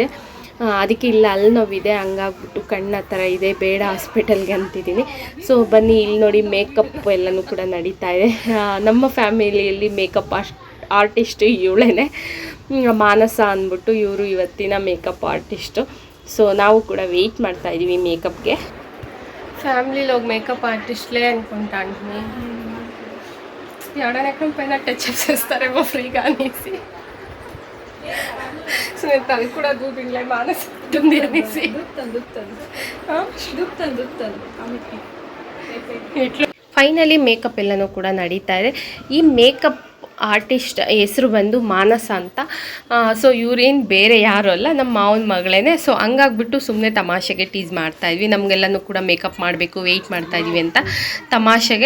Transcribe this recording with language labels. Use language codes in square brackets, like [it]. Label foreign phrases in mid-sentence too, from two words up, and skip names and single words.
[kn] ಅದಕ್ಕೆ ಇಲ್ಲ ಅಲ್ಲಿ ನೋವಿದೆ, ಹಂಗಾಗ್ಬಿಟ್ಟು ಕಣ್ಣು ಆ ಥರ ಇದೆ, ಬೇಡ ಹಾಸ್ಪಿಟಲ್ಗೆ ಅಂತಿದ್ದೀನಿ. ಸೊ ಬನ್ನಿ ಇಲ್ಲಿ ನೋಡಿ ಮೇಕಪ್ ಎಲ್ಲನೂ ಕೂಡ ನಡೀತಾ ಇದೆ. ನಮ್ಮ ಫ್ಯಾಮಿಲಿಯಲ್ಲಿ [en] makeup artist [kn] ಇವಳೇ, ಮಾನಸ ಅಂದ್ಬಿಟ್ಟು ಇವರು ಇವತ್ತಿನ [en] makeup artist. [kn] ಸೊ ನಾವು ಕೂಡ ವೆಯ್ಟ್ ಮಾಡ್ತಾಯಿದ್ದೀವಿ ಮೇಕಪ್ಗೆ. [te] ఫ్యామిలీలో [en] makeup artist [te] అనుకుంటా అంటున్నాను. ఎవడైనా పైన [en] touch up [te] చేస్తారేమో ఫ్రీగా అనేసి. సో నేను తను కూడా దూపింగ్లే మానేస్తుంది అనేసి [kn] ಫೈನಲಿ ಮೇಕಪ್ ಎಲ್ಲನೂ ಕೂಡ ನಡೀತಾ ಇದೆ. ಈ [en] makeup artist [kn] ಹೆಸರು ಬಂದು ಮಾನಸ ಅಂತ. ಸೊ ಇವ್ರೇನು ಬೇರೆ ಯಾರು ಅಲ್ಲ, ನಮ್ಮ ಮಾವನ ಮಗಳೇ. ಸೊ ಹಂಗಾಗ್ಬಿಟ್ಟು ಸುಮ್ಮನೆ ತಮಾಷೆಗೆ ಟೀಸ್ ಮಾಡ್ತಾಯಿದ್ವಿ, ನಮಗೆಲ್ಲನೂ ಕೂಡ ಮೇಕಪ್ ಮಾಡಬೇಕು, ವೆಯ್ಟ್ ಮಾಡ್ತಾಯಿದ್ವಿ ಅಂತ ತಮಾಷೆಗೆ.